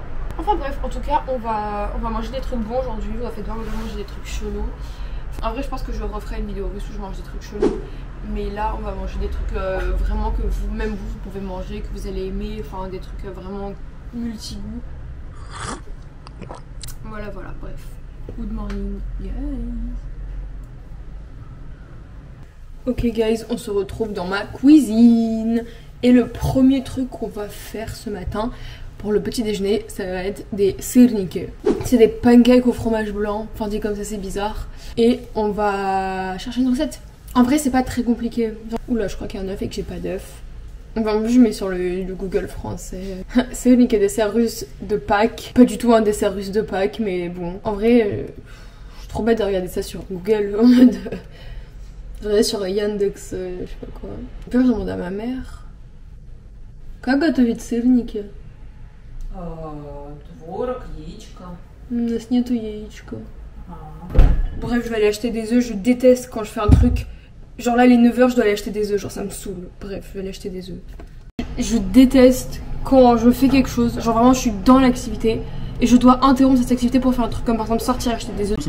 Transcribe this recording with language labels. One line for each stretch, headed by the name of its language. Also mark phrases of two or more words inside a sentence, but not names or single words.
French: Enfin bref, en tout cas on va manger des trucs bons aujourd'hui, on va faire manger des trucs chelous. En vrai je pense que je referai une vidéo russe où je mange des trucs chelous. Mais là on va manger des trucs vraiment que vous pouvez manger, que vous allez aimer, enfin des trucs vraiment multi-goûts. Voilà, bref.
English: Good morning guys. Ok guys,
French: on se retrouve dans ma cuisine. Et le premier truc qu'on va faire ce matin pour le petit déjeuner, ça va être des sirnike. C'est des pancakes au fromage blanc, enfin dit comme ça c'est bizarre. Et on va chercher une recette. En vrai c'est pas très compliqué. Oula, je crois qu'il y a un œuf et que j'ai pas d'œuf. Enfin je mets sur le Google français. Sirnike, dessert russe de Pâques. Pas du tout un dessert russe de Pâques, mais bon. En vrai, je suis trop bête de regarder ça sur Google en mode... Je regardais sur Yandex, je sais pas quoi. Puis je demande à ma mère.
Russian: Как готовить сырники? Творог, яичко. У нас нету яичка.
French: Bref, je vais aller acheter des œufs. Je déteste quand je fais un truc. Genre là, les 9h, je dois aller acheter des œufs. Genre ça me saoule. Bref, je vais aller acheter des œufs. Je déteste quand je fais quelque chose. Genre vraiment, je suis dans l'activité. Et je dois interrompre cette activité pour faire un truc comme par exemple sortir acheter des œufs.